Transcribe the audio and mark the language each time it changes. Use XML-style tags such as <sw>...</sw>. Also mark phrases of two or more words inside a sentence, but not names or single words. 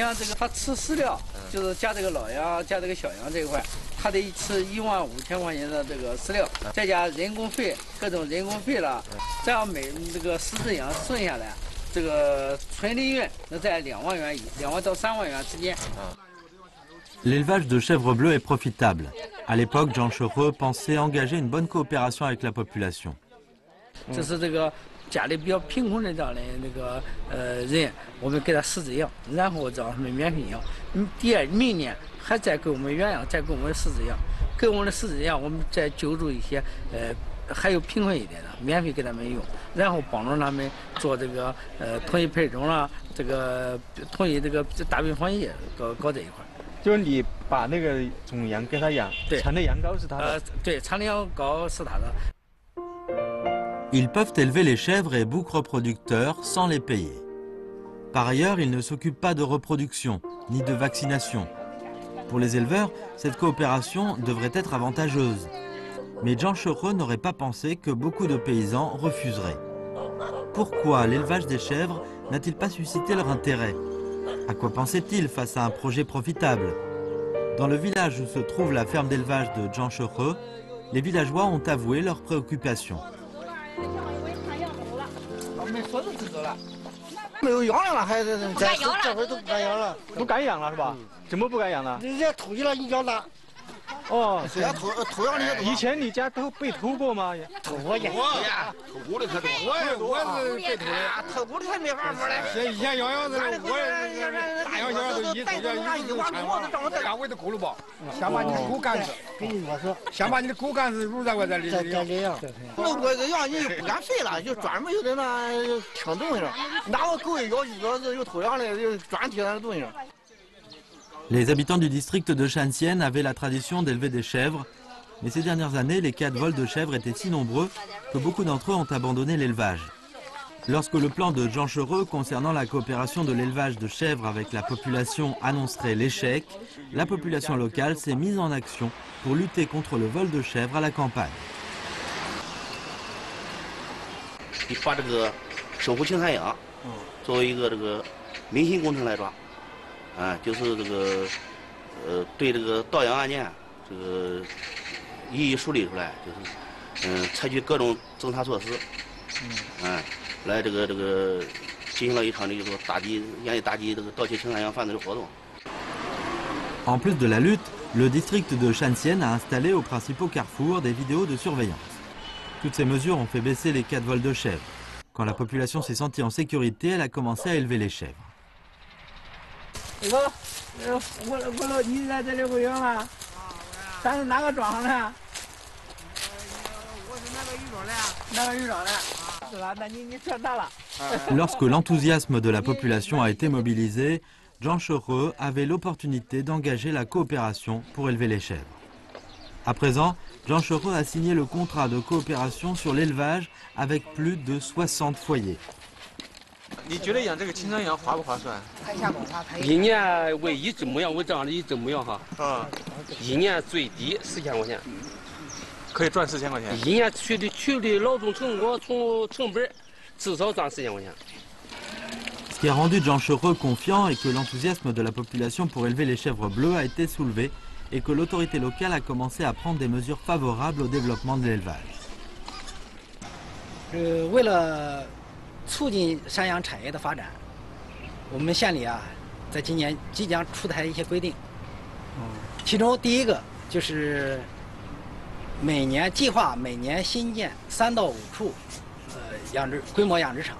<zh>你像这个，它吃饲料，就是加这个老羊、加这个小羊这一块，它得吃15000块钱的这个饲料，再加人工费，各种人工费了，这样每这个10只羊算下来。这个纯利润能在2万元2万到3万元之间。</zh> <fr>L'élevage de chèvres bleues est profitable. À l'époque, Zhang Shehe pensait engager une bonne coopération avec la population.</fr> <zh>这是这个家里比较贫困的这样的那个人，我们给他10只羊，然后让他们免费养。明年还再给我们原样，再给我们10只羊，给我们的10只羊，我们再救助一些还有贫困一点的，免费给他们用，然后帮助他们做这个统一配种啦，这个统一这个大病防疫搞这一块。就是你把那个种羊给他养，产的羊羔是他的。对，产的羊羔是他的。</zh> <fr>Ils peuvent élever les chèvres et boucs reproducteurs sans les payer. Par ailleurs, ils ne s'occupent pas de reproduction ni de vaccination. Pour les éleveurs, cette coopération devrait être avantageuse. Mais Zhang Shehe n'aurait pas pensé que beaucoup de paysans refuseraient. Pourquoi l'élevage des chèvres n'a-t-il pas suscité leur intérêt? À quoi pensait-il face à un projet profitable? Dans le village où se trouve la ferme d'élevage de Zhang Shehe, les villageois ont avoué leurs préoccupations.</fr> <zh>没有羊了，还这会都不敢养了，不敢养了是吧？怎么不敢养呢？人家偷去了，你养大。哦，人家偷羊的。以前你家都被偷过吗？偷过呀，偷过的可多。我是被偷的，偷过的还没法了。以前养羊子，我大羊小羊都一偷就一偷全单位都够了吧？先把你的狗干死，跟你说，先把你的狗干死，入再过再再养。弄过一个羊，你就不敢睡了，就专门有的那听东西了。哪个狗一咬有偷羊的，有专听那东西。</zh> <fr>Les habitants du district de Shanxian avaient la tradition d'élever des chèvres, mais ces dernières années, les cas de vol de chèvres étaient si nombreux que beaucoup d'entre eux ont abandonné l'élevage. Lorsque le plan de Zhang Shehe concernant la coopération de l'élevage de chèvres avec la population annoncerait l'échec, la population locale s'est mise en action pour lutter contre le vol de chèvres à la campagne.</fr> <zh>把这个守护青山羊作为一个这个民心工程来抓。就是这个，对这个盗羊案件，这个一一梳理出来，就是，采取各种侦查措施，来这个进行了一场这个严厉打击这个盗窃青山羊贩子的活动。</zh> <fr>En plus de la lutte, le district de Shanxian a installé aux principaux carrefours des vidéos de surveillance. Toutes ces mesures ont fait baisser les cas de vol de chèvres. Quand la population s'est sentie en sécurité, elle a commencé à élever les chèvres. Lorsque l'enthousiasme de la population a été mobilisé, Zhang Shehe avait l'opportunité d'engager la coopération pour élever les chèvres. À présent, Zhang Shehe a signé le contrat de coopération sur l'élevage avec plus de 60 foyers.</fr> <zh>你觉得养这个青山羊划不划算？一年为一只母羊，我这样的一只母羊哈，一年最低4000块钱，可以赚4000块钱。一年取的劳动成果从成本至少赚4000块钱。</zh> <fr>Ce qui a rendu Zhang Shehe confiant est que l'enthousiasme de la population pour élever les chèvres bleues a été soulevé et que l'autorité locale a commencé à prendre des mesures favorables au développement de l'élevage.</fr> <zh>为了促进山羊产业的发展，我们县里啊，在今年即将出台一些规定。其中第一个就是计划每年新建3到5处规模养殖场。</zh>